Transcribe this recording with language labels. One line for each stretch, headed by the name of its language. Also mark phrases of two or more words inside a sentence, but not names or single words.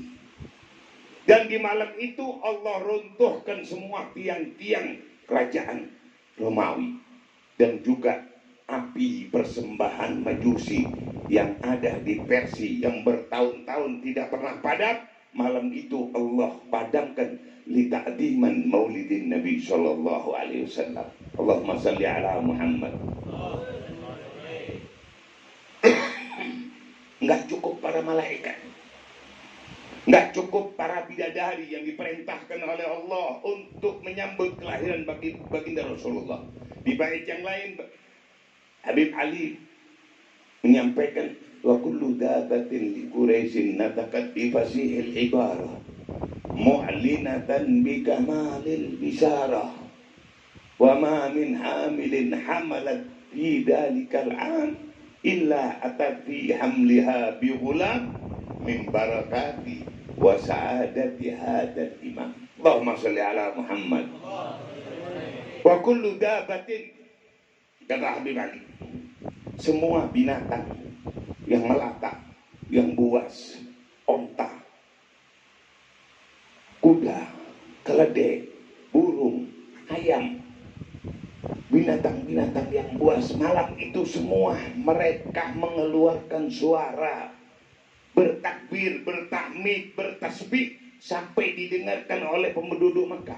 Indonesian: Dan di malam itu Allah runtuhkan semua tiang-tiang kerajaan Romawi. Dan juga api persembahan Majusi yang ada di Persia yang bertahun-tahun tidak pernah padam. Malam itu Allah padamkan
Arabic: لتعظيم مولد النبي صلى الله عليه وسلم. اللهم صل على محمد.
Indonesian: Enggak cukup para malaikat, enggak cukup para bidadari yang diperintahkan oleh Allah untuk menyambut kelahiran baginda Rasulullah. Di bait yang lain Habib Ali menyampaikan,
Arabic: وكل دابة لقريش نطقت بفصيح العبارة معلنة بكمال البشارة وما من حامل حملت في ذلك العام إلا أتت في حملها بغلام من بركة وسعادة هذا الإمام. اللهم صل على محمد. وكل دابة,
Indonesian: kata Habib Ali, semua binatang yang melata, yang buas, onta, kuda, keledai, burung, ayam, binatang-binatang yang buas, malam itu semua mereka mengeluarkan suara, bertakbir, bertahmid, bertasbih sampai didengarkan oleh penduduk Mekah.